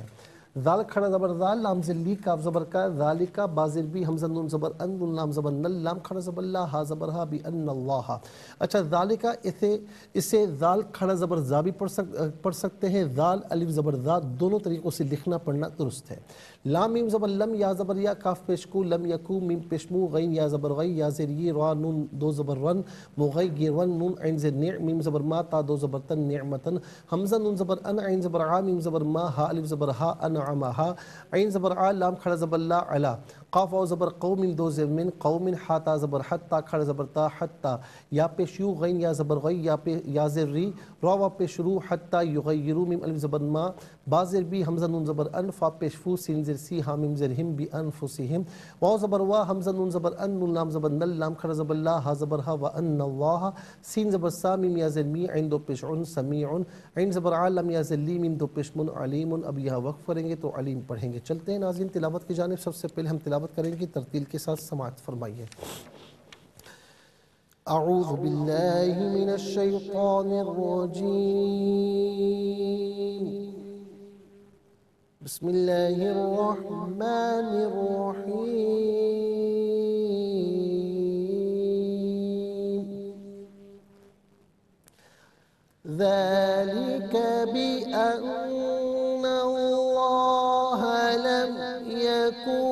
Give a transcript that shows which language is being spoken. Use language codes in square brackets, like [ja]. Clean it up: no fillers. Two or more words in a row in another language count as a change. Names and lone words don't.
[ur] ذال کھڑا زبر ذال، لام زلی، کاف زبر کا، ذالکا، با زیر بی، حمزہ نون زبر ان، نون لام زبر نل، لام کھڑا زبر لا، ہا زبر ہا، [ar] بی ان اللہ۔ [ur] اچھا ذالکا، اسے ذال کھڑا زبر زا بھی پڑھ سکتے ہیں، ذال الف زبر ذا، دونوں طریقوں سے لکھنا پڑھنا درست ہے۔ لام میم زبر لم، یا زبر یا، کاف پیش کو، [ar] لم یکو، [ur] میم پیش مو، غین یا زبر غی، یا زیر یہ، را نون دو زبر رن، مغی گیر ون، نون عین زیر نع، میم زبر ما، تا دو زبر تن، نعمتن، حمزہ نون زبر ان، عین زبر عا، میم زبر ما، ہا الف زبر ہا، انعمہا، عین زبر عا، لام کھڑا زبر لا، علا، قاف واو زبر قوم، دو زیر من، قوم، حا تا زبر حت، تا کھڑا زبر تا، حتی، یا پیش یو، غین یا زبر غی، یا زیر ری، را وا پیش رو، [ar] حتی یغیرو، [ur] میم الف زبر ما، با زیر بی، حمزہ نون زبر ان، فا پیش فو، سین زیر سی، ہا میم زیر ہم، [ar] بی انفسہم، [ur] واو زبر وا، حمزہ نون زبر ان، نون لام زبر نل، لام کھڑا زبر لا، ہا زبر ہا، [ar] وان اللہ، [ur] سین زبر سا، میم یا زیر می، عین دو پیش عن، سمیع، عین زبر عا، لم یا زیر لی، میم دو پیش من، علیم۔ اب یہاں وقف کریں گے تو علیم پڑھیں گے۔ چلتے ہیں ناظرین تلاوت کی جانب۔ سب سے پہلے ہم تلاوت کریں گے، ترتیل کے ساتھ سماعت فرمائیے۔ [ar] اعوذ باللہ من الشیطان الرجیم، بسم اللہ الرحمن الرحیم، ذلك بأن الله لم يك